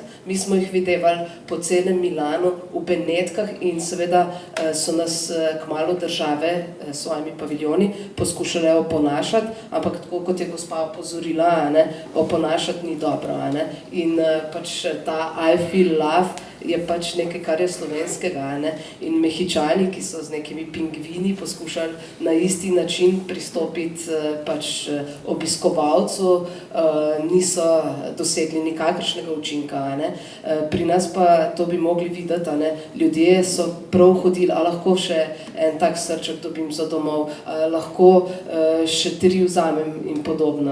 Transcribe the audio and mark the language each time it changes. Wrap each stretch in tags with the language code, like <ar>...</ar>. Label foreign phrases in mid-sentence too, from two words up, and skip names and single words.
<sl>Mi smo jih videvali po celem Milanu, v Benetkah in seveda so nas kmalu države s svojimi paviljoni poskušale oponašati, ampak tako kot je gospa opozorila, oponašati ni dobro. In pač ta</sl> <en>I feel love</en> <sl>je pač nekaj, kar je slovenskega. In Mehičani, ki so z nekimi pingvini poskušali na isti način pristopiti pač obiskovalcu, niso dosegli nikakršnega učinka. Pri nas pa to bi mogli videti, ljudje so prav hodili, a lahko še en tak srček dobim za domov, lahko še 3 vzamem in podobno.</sl>